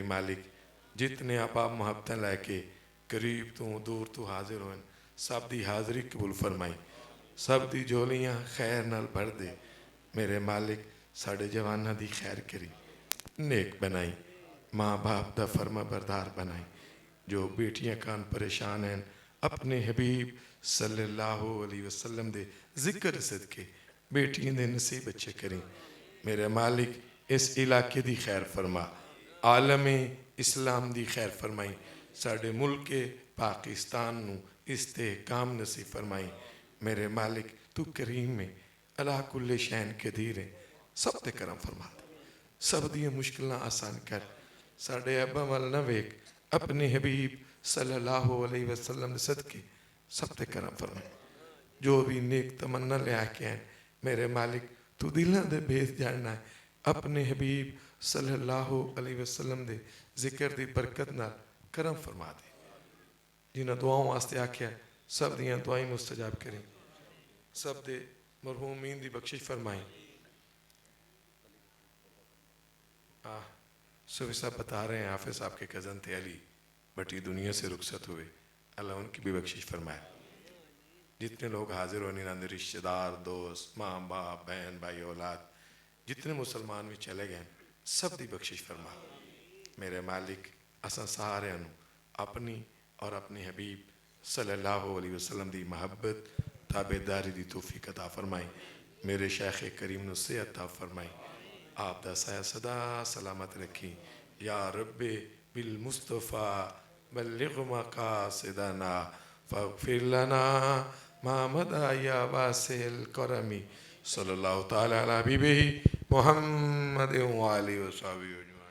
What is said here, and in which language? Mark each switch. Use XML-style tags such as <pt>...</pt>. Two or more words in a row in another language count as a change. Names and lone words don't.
<pa>مالک جتنے آپ محبت لیکے قریب تو دور تو حاضر ہون، سب دی حاضری قبول فرمائی، سب دی جھولیاں خیر نال بھر دے. میرے مالک ساڈے جواناں دی خیر کری، نیک بنائی، ماں باپ دا فرماں بردار بنائی. جو بیٹیاں کان پریشان ہیں، اپنے حبیب</pa> <ar>صلى الله عليه وسلم</ar> <pa>دے ذکر صدقے بیٹیاں دے نصیب اچھے کریں. میرے مالک اس علاقے دی خیر فرما، عالمِ اسلام دی خیر فرمائی، ساڈے ملک پاکستان نوں استحکام نصیب فرمائی. میرے مالک تو کریم ہے,</pa> <ar>على كل شيء قدير</ar> <pa>ہے، سب تے کرم فرما دے، سب دیاں مشکلاں آسان کر. ساڈے ابا ول نا ویکھ، اپنے حبیب</pa> <ar>صلى الله عليه وسلم</ar> <pa>دے صدقے سب تے کرم فرمائے. جو بھی نیک تمنا لے آکے آئے میرے مالک تو دلوں دے بھید جاننا ہے، اپنے حبیب</pa> <ar>صلى الله عليه وسلم</ar> <pa>دے ذکر دی برکت نال کرم فرما دے. جنہاں دعاؤں واسطے آکھیا سب دیاں دعائیں مستجاب کریں، سب دے مرحومین دی بخشش فرمائی.</pa> <ur>صبح صاحب بتا رہے ہیں حافظ صاحب کے کزن تھے علی، بٹی دنیا سے رخصت ہوئے، اللہ ان کی بھی بخشش فرمائے.</ur> <pa>جتنے لوگ حاضر ہونے ناندے رشتے دار دوست ماں باپ بہن بھائی اولاد جتنے مسلمان بھی چلے گئے سب دی بخشش فرما. میرے مالک اساں سارے اپنی اور اپنے حبیب</pa> <ar>صلى الله عليه وسلم</ar> <pa>دی محبت تابعداری دی توفیق عطا فرمائی. میرے شیخ کریم نوں صحت عطا فرمائی، آپ دا سایہ سدا سلامت رکھی.</pa> <ar>يا رب بالمصطفى بلغ مقاصدنا فاغفر لنا مامدا يا واصل كرمي صلى الله تعالى على حبيبه محمد و آله و صحبه.</ar>